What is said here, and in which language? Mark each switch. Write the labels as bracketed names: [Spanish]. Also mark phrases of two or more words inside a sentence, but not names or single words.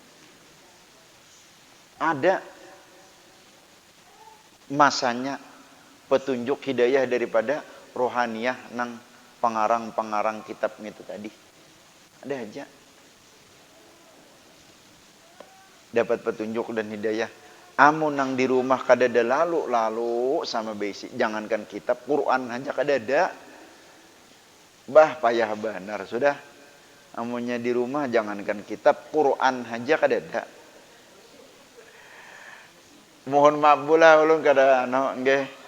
[Banjar] ada masanya petunjuk hidayah daripada rohaniah nang pengarang-pengarang kitab itu tadi. Ada aja dapat petunjuk dan hidayah. Amun nang di rumah kadada lalu sama basic, jangankan kitab Quran aja kadada. Bah payah benar sudah. Amunnya di rumah jangankan kitab Quran aja kadada. Mohon maaf pula ulun kada nggih.